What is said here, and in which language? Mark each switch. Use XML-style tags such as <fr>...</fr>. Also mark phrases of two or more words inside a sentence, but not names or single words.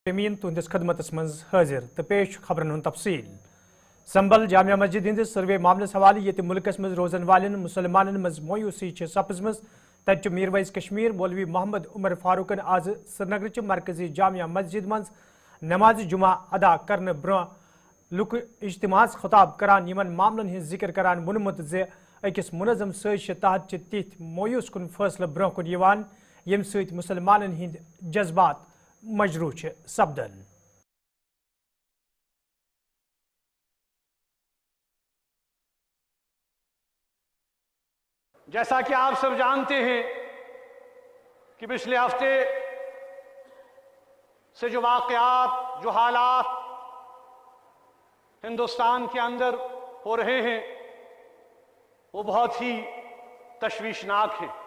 <ks>امین تہندس خدمتس مز حاضر تو پیش خبرن ہند تفصیل سنبل جامع مسجد ہندس سروے معاملس حوالہ یہ ملکس مز روزن والن مسلمانن مز مویوسی سپزمز تت میرویس کشمیر مولوی محمد عمر فاروقن آز سرینگر مرکزی جامع مسجد مز</ks> <ur>نماز جمعہ ادا کرنے</ur> <ks>برہ لک اجتماع خطاب کران یمن معاملن ہند ذکر کران ونمت زِ اکس منظم سازش تحت تیت مویوس کن فیصلہ برہ کن یوان یم سۭتۍ مسلمانن ہند جذبات مجروح سپدن۔</ks> <ur>جیسا کہ آپ سب جانتے ہیں کہ پچھلے ہفتے سے جو واقعات، جو حالات ہندوستان کے اندر ہو رہے ہیں وہ بہت ہی تشویشناک ہیں۔</ur>